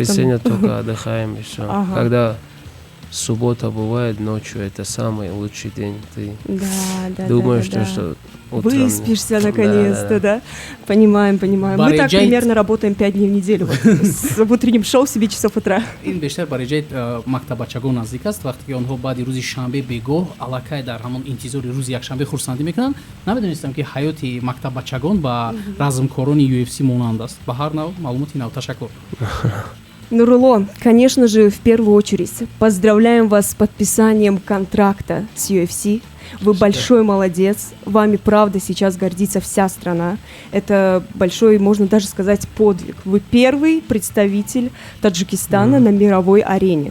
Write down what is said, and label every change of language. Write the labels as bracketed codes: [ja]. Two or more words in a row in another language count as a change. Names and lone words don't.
[ru] воскресенье только отдыхаем и все. Ага. Когда суббота бывает ночью, это самый лучший день. Ты Да, думаешь, да. что утром... Выспишься наконец-то, да? Понимаем. Мы так Бариджайт. примерно работаем 5 дней в неделю. Вот, в утреннем шоу в 7 часов утра. [fa] این بیشتر برای جای مکتبچگان نزدیک است. وقتی که آنها بعد روز شنبه بگاه الکای در همون انتظار روز یکشنبه خورسندی میکنن. نمیدونستم که حیات مکتبچگان با رزمکاران UFC مانند است. به هر نوع معلوماتی نو تشکر. [ru] Нурулло, конечно же, в первую очередь поздравляем вас с подписанием контракта с UFC. Вы большой молодец. Вами, правда, сейчас гордится вся страна. Это большой, можно даже сказать, подвиг. Вы первый представитель Таджикистана на мировой арене.